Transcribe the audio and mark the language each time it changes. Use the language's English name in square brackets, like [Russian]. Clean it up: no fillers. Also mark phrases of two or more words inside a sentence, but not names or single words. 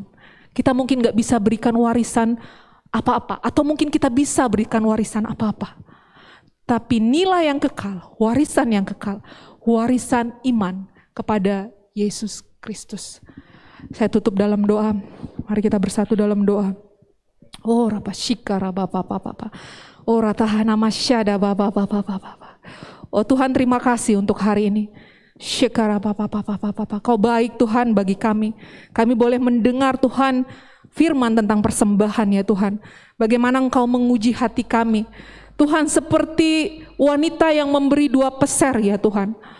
[Indonesian] Kita mungkin gak bisa berikan warisan apa-apa, atau mungkin kita bisa berikan warisan apa-apa. Tapi nilai yang kekal, warisan yang kekal, warisan iman kepada Yesus Kristus. Saya tutup dalam doa. Mari kita bersatu dalam doa. Oh rapashika rabapapapapa. Oh ratahana masyada babapapapapa. Oh Tuhan terima kasih untuk hari ini. Syekara papapapapapa. Kau baik Tuhan bagi kami. Kami boleh mendengar Tuhan firman tentang persembahan ya Tuhan. Bagaimana Engkau menguji hati kami. Tuhan seperti wanita yang memberi 2 peser ya Tuhan.